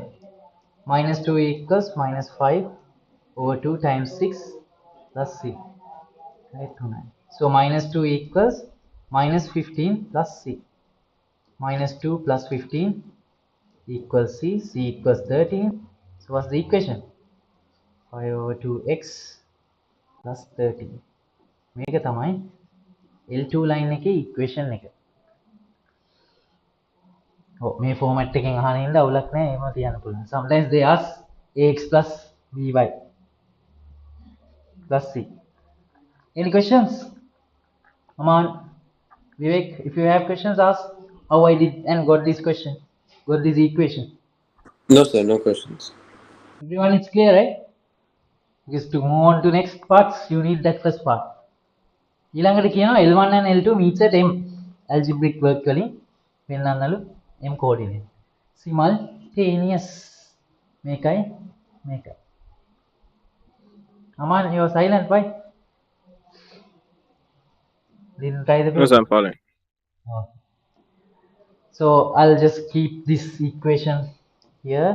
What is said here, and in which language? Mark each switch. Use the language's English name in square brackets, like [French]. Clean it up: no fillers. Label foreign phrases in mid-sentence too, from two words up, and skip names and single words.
[English] Minus 2 equals minus 5 over 2 times 6 plus c. Right, 9. So minus 2 equals minus 15 plus c. Minus 2 plus 15 equals c. c equals 13. So what's the equation? 5 over 2x plus 13. [Sinhala] මේක තමයි L2 line එකේ equation එක. මේ format එකෙන් අහන ඉඳලා අවුලක් නැහැ. එහෙම තියන්න පුළුවන්. [English] Sometimes they ask ax plus by plus c. Any questions? Come on, Vivek, if you have questions, ask how I did and got this question, got this equation. No, sir, no questions. Everyone, it's clear, right? Because to move on to next parts, you need that first part. [Sinhala] ඊළඟට කියනවා [English] L1 and L2 meets at M. Algebraic work [Sinhala] වලින් පෙන්නන්නලු [English] M coordinate. Simultaneous. [Sinhala] මේකයි මේකයි. [English] Aman, you are silent. Why? Didn't try the Yes, I'm following. Oh. So I'll just keep this equation here.